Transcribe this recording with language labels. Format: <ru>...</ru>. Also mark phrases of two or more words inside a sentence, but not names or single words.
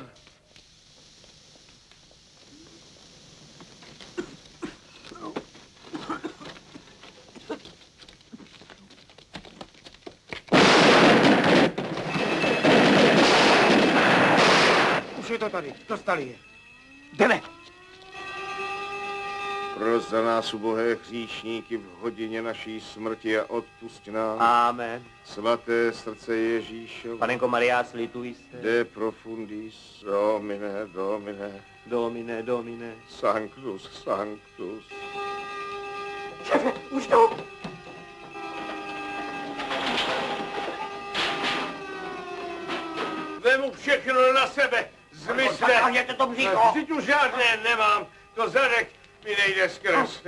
<cs>Už je to tady, dostali je. Jdeme. Proč za nás ubohé hříšníky v hodině naší smrti a odpusť nám. Amen. Svaté srdce Ježíšova. Panenko Maria, slituj se.</cs> <la>De profundis, Domine, Domine. Domine, Domine. Sanctus, Sanctus.</la> <cs>Šéfe, už jdou. Vemu všechno na sebe. Zmizte. Zatáhněte to břícho. Vždyť už žádné nemám. To zadek mi nejde skrz.</cs>